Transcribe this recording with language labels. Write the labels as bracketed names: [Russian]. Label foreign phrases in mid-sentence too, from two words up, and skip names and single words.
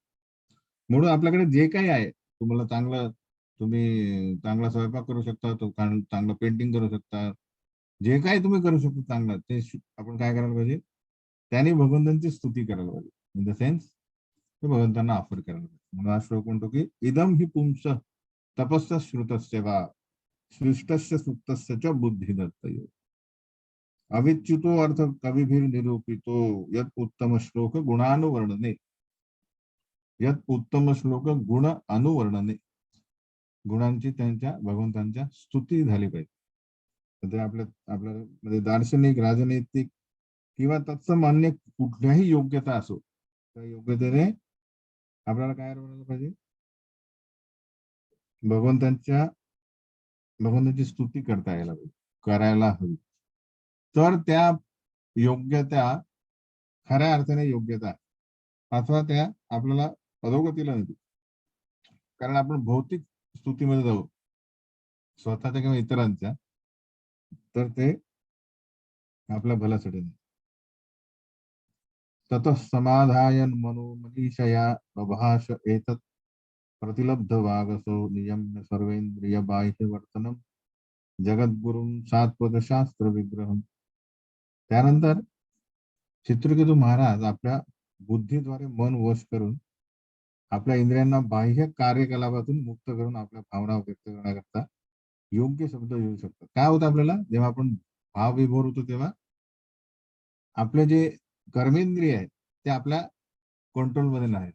[Marathi] म्हणून आपल्याकडे जे काही आहे, तुम्हाला तुम्ही चांगला स्वयंपाक करू शकता, तो चांगलं पेंटिंग करू शकता, जे काही तुम्ही करू शकता चांगलं, ते आपण काय करायला पाहिजे, त्याने भगवंतांची स्तुती करायला पाहिजे. [English] in the sense [Marathi] ते भगवंतांना ऑफर करायला पाहिजे. म्हणून हा श्लोक म्हणतो की [Sanskrit] इदम ही पुंस तपस्य श्रुतस्य वा सृष्टस्य सुप्तस्य च बुद्धी दत्तयो अविच्युतो अर्थ कविभिर निरूपितो यत उत्तम श्लोक गुणानुवर्णने, यत उत्तम श्लोक गुण अनुवर्णने. [Marathi] गुणांची त्यांच्या भगवंतांच्या स्तुती झाली पाहिजे. तर ते आपल्या म्हणजे दार्शनिक, राजनैतिक किंवा तत्सम अन्य कुठल्याही योग्यता असो, त्या योग्यतेने आपल्याला काय करायला पाहिजे, भगवंतांच्या भगवंतांची स्तुती करता यायला पाहिजे, करायला हवी. तर त्या योग्यता खऱ्या अर्थाने योग्यता अथवा त्या आपल्याला अधोगतीला नेतील. कारण आपण भौतिक स्तुतीमध्ये जाऊ स्वतःच्या किंवा इतरांच्या, तर ते आपल्या भल्यासाठी नाही. [Sanskrit] ततः समाधायन मनो मनीषया प्रभाष एतत् प्रतिलब्ध वागसो नियम्य सर्वेंद्रिय बाह्य वर्तनम जगद्गुरुं सात्वत शास्त्र विग्रहम. [Marathi] त्यानंतर चित्रकेतू महाराज आपल्या बुद्धीद्वारे मन वश करून आपल्या इंद्रियांना बाह्य कार्यकलापातून मुक्त करून आपल्या भावना व्यक्त करण्याकरता योग्य शब्द येऊ शकतात. काय होतं आपल्याला जेव्हा आपण भाव विभोर होतो तेव्हा आपले जे कर्मेंद्रिय आहेत ते आपल्या कंट्रोलमध्ये नाही.